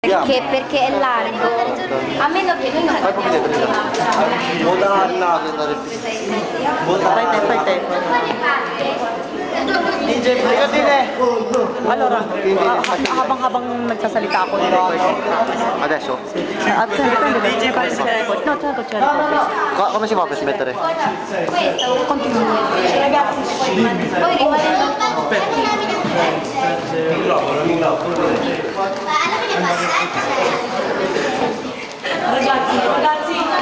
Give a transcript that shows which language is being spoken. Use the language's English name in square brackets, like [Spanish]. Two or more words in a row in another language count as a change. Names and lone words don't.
[Italian] perché è largo. A meno che noi non abbiamo Fai te. Allora, [Filipino] habang nagsasalita ako [Italian] Adesso? dipende. No, certo. Come si fa per smettere? Continua. Ragazzi, poi ragazzi.